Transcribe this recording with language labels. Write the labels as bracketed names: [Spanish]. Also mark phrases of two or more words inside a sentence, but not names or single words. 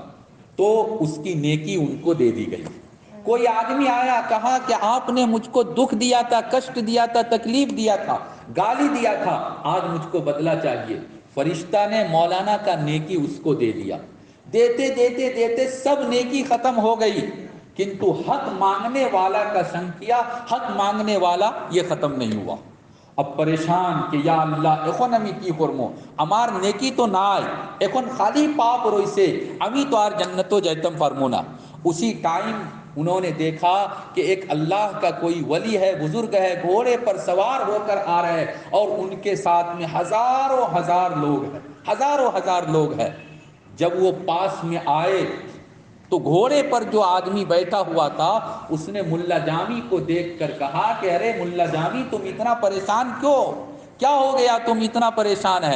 [Urdu] تو اس کی نیکی ان کو دے دی گئی۔ کوئی آدمی آیا کہا کہ آپ نے مجھ کو دکھ دیا تھا، کشٹ دیا تھا، تکلیف دیا تھا، گالی دیا تھا، آج مجھ کو بدلہ چاہیے۔ فرشتہ نے مولانا کا نیکی اس کو دے دیا، دیتے دیتے دیتے سب نیکی ختم ہو گئی، کنتو حق مانگنے والا کا سنکھیا، حق مانگنے والا یہ ختم نہیں ہوا۔ اب پریشان کہ یا اللہ [Bangla] এখন আমি কি করব، আমার নেকি তো নাই، এখন খালি পাপ রইছে، আমি তো আর জন্নতো যেতাম পারবো না۔ [Urdu] اسی ٹائم انہوں نے دیکھا کہ ایک اللہ کا کوئی ولی ہے، بزرگ ہے، گھوڑے پر سوار ہو کر آ رہے اور ان کے ساتھ میں ہزاروں ہزار لوگ ہیں، ہزاروں ہزار لوگ ہیں۔ جب وہ پاس میں آئے تو گھوڑے پر جو آدمی بیٹھا ہوا تھا اس نے ملا جامی کو دیکھ کر کہا کہ ارے ملا جامی تم اتنا پریشان کیوں، کیا ہو گیا تم اتنا پریشان ہے؟